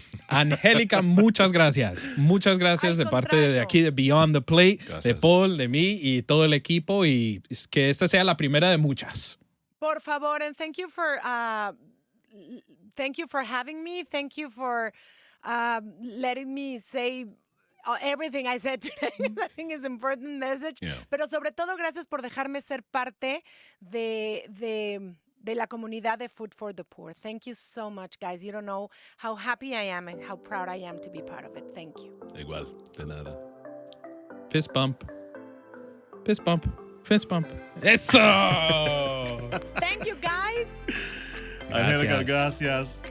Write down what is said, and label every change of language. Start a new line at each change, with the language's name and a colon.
Spanish: Angelica, muchas gracias. Muchas gracias de parte de aquí de Beyond the Plate, de Paul, de mí y todo el equipo, y que esta sea la primera de muchas. Por favor,
English: and thank you for having me. Thank you for letting me say everything I said today. I think it's an important message. Yeah.
Spanish: Pero sobre todo, gracias por dejarme ser parte de la comunidad de Food for the Poor.
English: Thank you so much, guys. You don't know how happy I am and how proud I am to be part of it. Thank you.
Spanish: Igual, de nada.
English: Fist bump. Fist bump. Fist bump. Eso! Thank you, guys.
Spanish: Angelica, gracias.